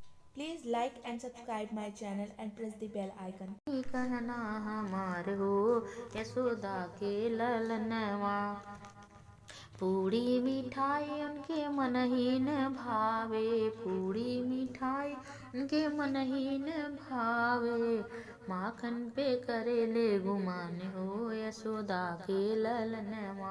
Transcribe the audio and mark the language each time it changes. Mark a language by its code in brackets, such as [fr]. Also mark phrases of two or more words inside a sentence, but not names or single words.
[en] Please like and subscribe my channel and press the bell icon. [bho] कहना हमार हो यशोदा के ललनवा। पूड़ी मिठाई उनके मन ही न भावे, पूड़ी मिठाई उनके मन ही न भावे। माखन पे करेले गुमान हो यशोदा के ललनवा।